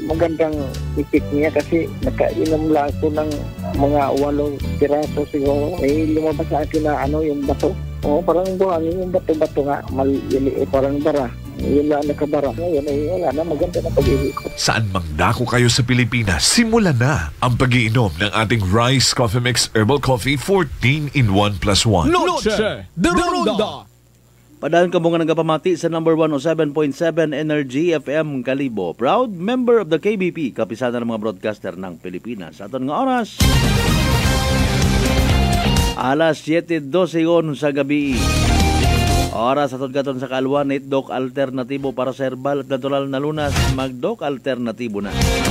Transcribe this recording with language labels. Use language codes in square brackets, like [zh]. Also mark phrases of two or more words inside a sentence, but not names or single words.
[tl] Magandang effect niya kasi nakainom lang ako ng mga 8 piraso siguro. May lumabas sa akin na yung bato. Parang buhangin yung bato-bato nga. Parang bara. Yun lang nakabara. Ngayon wala na, maganda na pag-iwi ko. Saan mang dako kayo sa Pilipinas, simulan na ang pag-iinom ng ating Rice Coffee Mix Herbal Coffee 14-in-1+1. Noche de Ronda! [akl] Padayon ka mga nagapamati sa number 107.7 Energy FM Kalibo. [en] Proud member of the KBP, [tl] kapisada ng mga broadcaster ng Pilipinas. [akl] Aton nga oras, alas 7:12 sa gabi. Oras atod katon sa Kalwan, [tl] Doc Alternativo para sa herbal at natural na lunas. Mag-Doc Alternativo na.